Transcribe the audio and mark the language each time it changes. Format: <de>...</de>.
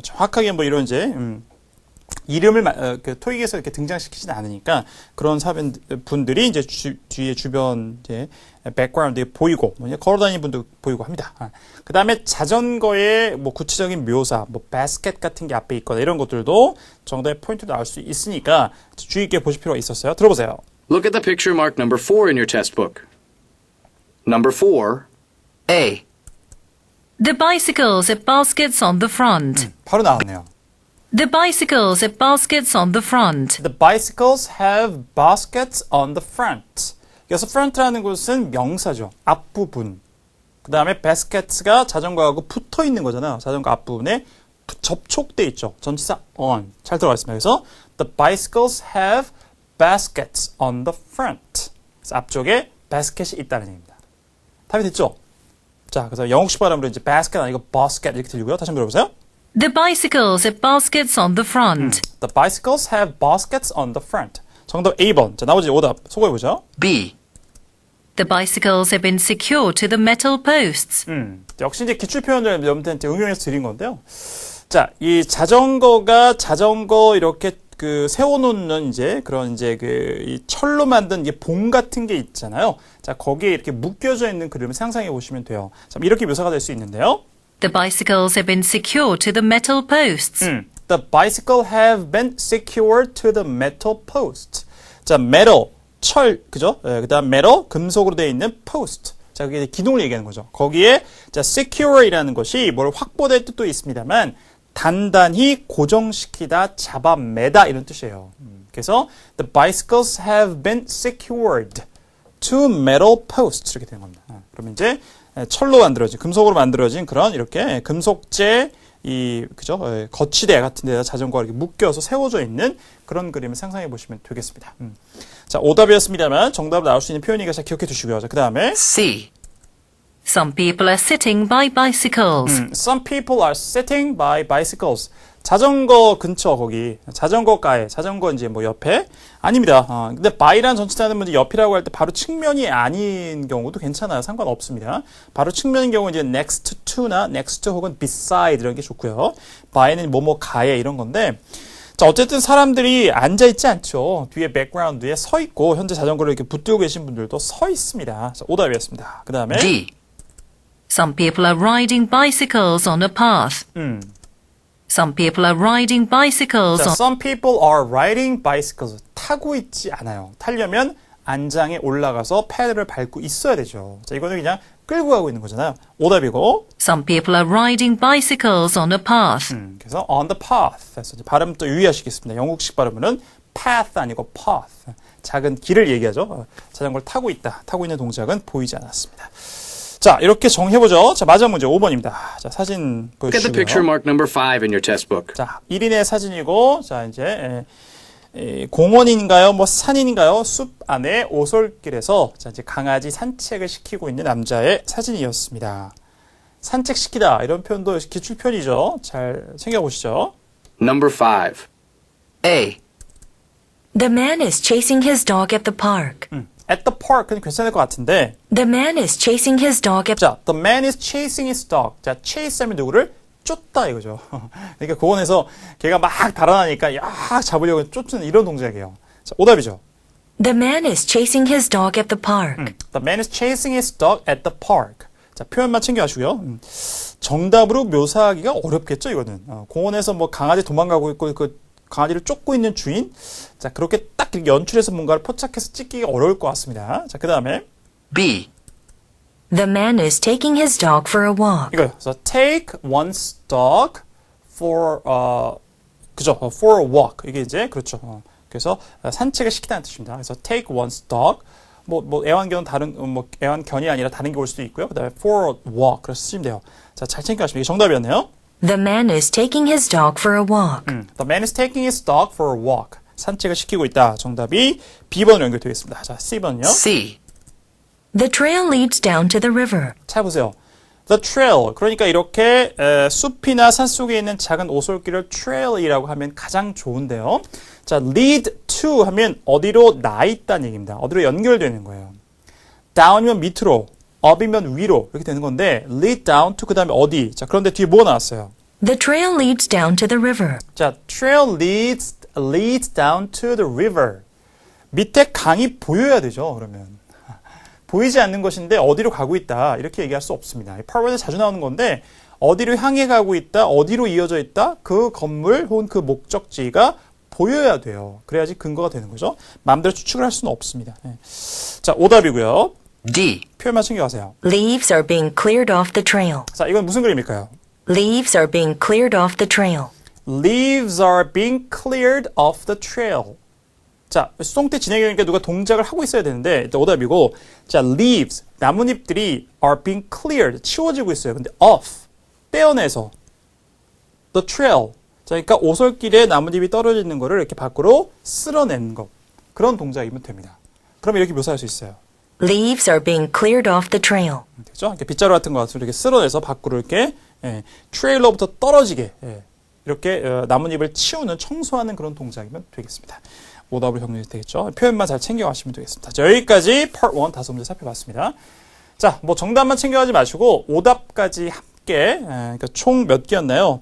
<ko>정확하게 뭐 이런 이제 이름을 토익에서 이렇게 등장시키진 않으니까 그런 분들이 이제 뒤에 주변 이제 백그라운드에 보이고 걸어다니는 분도 보이고 합니다. 그 다음에 자전거의 뭐 구체적인 묘사, 뭐 바스켓 같은 게 앞에 있거나 이런 것들도 정답의 포인트로 나올 수 있으니까 주의 있게 보실 필요가 있었어요. 들어보세요.</ko> <en>Look at the picture marked number 4 in your test book. Number 4. A. The bicycles have baskets on the front.</en> <ko>바로 나왔네요.</ko> <en>The bicycles have baskets on the front. The bicycles have baskets on the front.</en> <ko>여기서 front라는 것은 명사죠. 앞부분. 그 다음에 baskets가 자전거하고 붙어 있는 거잖아요. 자전거 앞부분에 접촉돼 있죠. 전치사</ko> <en>on.</en> <ko>잘 들어가 있습니다. 그래서</ko> <en>the bicycles have baskets on the front.</en> <ko>그래서 앞쪽에 basket이 있다는 얘기입니다. 답이 됐죠? 자, 그래서 영국식 발음으로 이제 basket 아니고 basket 이렇게 들리고요. 다시 한번 들어보세요.</ko> <en>The bicycles have baskets on the front. The bicycles have baskets on the front.</en> <ko>정답 A번. 자, 나머지 오답 소개해보죠.</ko> <en>B. The bicycles have been secured to the metal posts.</en> <ko>역시 이제 기출 표현을 여러분들한테 응용해서 드린 건데요. 자, 이 자전거가 자전거 이렇게 세워놓는 이제 그런 이제 이 철로 만든 봉 같은 게 있잖아요. 자, 거기에 이렇게 묶여져 있는 그림을 상상해 보시면 돼요. 자, 이렇게 묘사가 될 수 있는데요.</ko> <en>The bicycles have been secured to the metal posts. The bicycle have been secured to the metal post.</en> <ko>자, metal, 철, 그죠? 그 다음 metal, 금속으로 되어 있는 post. 자, 그게 기둥을 얘기하는 거죠. 거기에, 자, secure이라는 것이 뭘 확보될 뜻도 있습니다만, 단단히 고정시키다, 잡아매다, 이런 뜻이에요. 그래서,</ko> <en>the bicycles have been secured to metal posts.</en> <ko>이렇게 되는 겁니다. 그러면 이제, 철로 만들어진, 금속으로 만들어진 그런 이렇게 금속재, 그죠? 거치대 같은 데다 자전거가 이렇게 묶여서 세워져 있는 그런 그림을 상상해 보시면 되겠습니다. 자, 오답이었습니다만 정답으로 나올 수 있는 표현이니까 잘 기억해 두시고요. 자, 그 다음에</ko> <en>C. Some people are sitting by bicycles. Some people are sitting by bicycles.</en> <ko>자전거 근처 거기 자전거가에 자전거 이제 뭐 옆에 아닙니다. 근데 by라는 전치사는 문제 옆이라고 할 때 바로 측면이 아닌 경우도 괜찮아요. 상관없습니다. 바로 측면인 경우 이제 next to나 next to 혹은 beside 이런 게 좋고요. by는 뭐뭐 가에 이런 건데 자 어쨌든 사람들이 앉아 있지 않죠. 뒤에 백그라운드에 서 있고 현재 자전거를 이렇게 붙들고 계신 분들도 서 있습니다. 자, 오답이었습니다. 그 다음에</ko> <en>D. Some people are riding bicycles on a path. Some people are riding bicycles</en> <ko>자,</ko> <en>on some people are riding bicycles.</en> <ko>타고 있지 않아요. 타려면 안장에 올라가서 페달을 밟고 있어야 되죠. 자, 이거는 그냥 끌고 가고 있는 거잖아요. 오답이고.</ko> <en>Some people are riding bicycles on a path.</en> <ko>그래서</ko> <en>on the path.</en> <ko>그래서 발음 또 유의하시겠습니다. 영국식 발음은 path 아니고 path. 작은 길을 얘기하죠. 자전거를 타고 있다. 타고 있는 동작은 보이지 않았습니다. 자, 이렇게 정해보죠. 자, 마지막 문제 5번입니다. 자, 사진</ko> <en>Look at the picture</en> <ko>보여주시고요.</ko> <en>marked number 5 in your test book.</en> <ko>자, 1인의 사진이고, 자, 이제, 공원인가요? 뭐 산인가요? 숲 안에 오솔길에서 자, 이제 강아지 산책을 시키고 있는 남자의 사진이었습니다. 산책시키다. 이런 표현도 기출 표현이죠. 잘 챙겨보시죠.</ko> <en>Number 5. A. The man is chasing his dog at the park. At the park</en> <ko>은 괜찮을 것 같은데,</ko> <en>The man is chasing his dog at 자, the man is chasing his dog.</en> <ko>자, chase 하면 누구를? 쫓다 이거죠. 그러니까 공원에서 걔가 막 달아나니까 야 잡으려고 쫓는 이런 동작이에요. 자, 오답이죠.</ko> <en>The man is chasing his dog at the park. The man is chasing his dog at the park.</en> <ko>자, 표현만 챙겨가시고요. 정답으로 묘사하기가 어렵겠죠, 이거는. 공원에서 뭐 강아지 도망가고 있고 그 강아지를 쫓고 있는 주인. 자, 그렇게 딱 이렇게 연출해서 뭔가를 포착해서 찍기가 어려울 것 같습니다. 자, 그 다음에</ko> <en>B. The man is taking his dog for a walk.</en> <ko>이거요. 그래서</ko> <en>take one's dog for</en> <ko>그죠?</ko> <en>for a walk.</en> <ko>이게 이제 그렇죠. 그래서 산책을 시키다는 뜻입니다. 그래서</ko> <en>take one's dog.</en> <ko>뭐 애완견은 다른 뭐 애완견이 아니라 다른 게 올 수도 있고요. 그다음에</ko> <en>for a walk.</en> <ko>그래서 쓰시면 돼요. 자, 잘 챙겨가시면 이게 정답이었네요.</ko> <en>The man is taking his dog for a walk. The man is taking his dog for a walk.</en> <ko>산책을 시키고 있다. 정답이 B번으로 연결되어 있습니다. 자, C번은요.</ko> <en>C. The trail leads down to the river.</en> <ko>잘 보세요.</ko> <en>The trail.</en> <ko>그러니까 이렇게 숲이나 산속에 있는 작은 오솔길을 trail이라고 하면 가장 좋은데요. 자, lead to 하면 어디로 나 있다는 얘기입니다. 어디로 연결되는 거예요. down이면 밑으로, up이면 위로 이렇게 되는 건데 lead down to 그 다음에 어디. 자, 그런데 뒤에 뭐가 나왔어요?</ko> <en>The trail leads down to the river. 자, trail leads down to the river.</en> <ko>밑에 강이 보여야 되죠, 그러면. 보이지 않는 것인데 어디로 가고 있다. 이렇게 얘기할 수 없습니다. 파워에 자주 나오는 건데 어디로 향해 가고 있다. 어디로 이어져 있다. 그 건물 혹은 그 목적지가 보여야 돼요. 그래야지 근거가 되는 거죠. 마음대로 추측을 할 수는 없습니다. 네. 자, 오답이고요.</ko> <en>D.</en> <ko>표현만 챙겨가세요.</ko> <en>Leaves are being cleared off the trail.</en> <ko>자, 이건 무슨 그림일까요?</ko> <en>Leaves are being cleared off the trail. Leaves are being cleared off the trail.</en> <ko>자, 수동태 진행형이니까 누가 동작을 하고 있어야 되는데 일단 오답이고 자, leaves, 나뭇잎들이</ko> <en>are being cleared,</en> <ko>치워지고 있어요. 근데 off, 떼어내서 the trail, 자, 그러니까 오솔길에 나뭇잎이 떨어지는 거를 이렇게 밖으로 쓸어내는 것. 그런 동작이면 됩니다. 그럼 이렇게 묘사할 수 있어요.</ko> <en>Leaves are being cleared off the trail.</en> <ko>되죠? 이렇게 빗자루 같은 거 같은 이렇게 쓸어내서 밖으로 이렇게 트레일러부터 떨어지게 이렇게 나뭇잎을 치우는 청소하는 그런 동작이면 되겠습니다. 오답을 정리해도 되겠죠? 표현만 잘 챙겨가시면 되겠습니다. 자, 여기까지 Part 1 다섯 문제 살펴봤습니다. 자, 뭐 정답만 챙겨가지 마시고 오답까지 함께 그러니까 총 몇 개였나요?</ko>